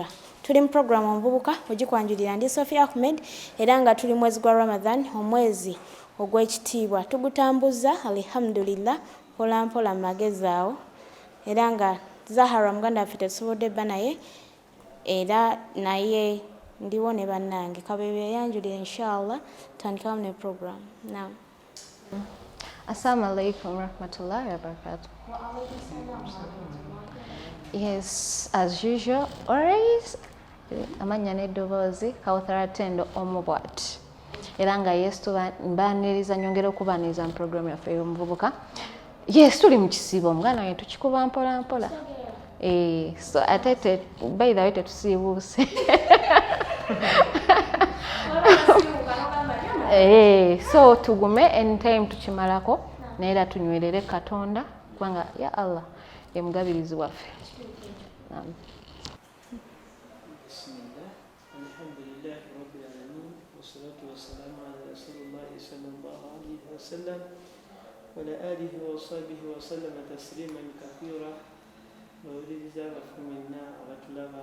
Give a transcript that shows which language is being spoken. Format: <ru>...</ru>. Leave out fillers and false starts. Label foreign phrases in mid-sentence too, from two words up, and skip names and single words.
<lg>Tuli mu programu Omuvubuka ogikwanjulira ndi Sophia Ahmed era nga tuli mwezi gwa Ramadan omwezi ogw'ekitiibwa tugutambuza alhamdulillah mpola mpola mu magezi awo era nga Zahara muganda waffe tetusobodde bba naye era naye ndiwo ne bannange kabeebe yanjulira inshallah tandikamu ne programu. Naam.</lg> <ar>السلام عليكم ورحمة الله وبركاته.</ar> <en>Yes, as usual, always</en> <lg>amanya n'eddoboozi Kawuthara Tendo Omubwat era nga yes tubaniriza nyongera okubaniriza mu programu yaffe y'Omuvubuka. Yes, tuli mu kisiibo omuganda wange tukikuba mpola mpola. So ate</lg> <en>by the way</en> <lg>tetusiibuuse. So tugume anytime tukimalako naye era tunywerere Katonda kubanga ya Allah ye mugabirizi waffe.</lg> <ar>وعلى آله وصحبه وسلم تسليما كثيرا وولد منا وطلبا.</ar>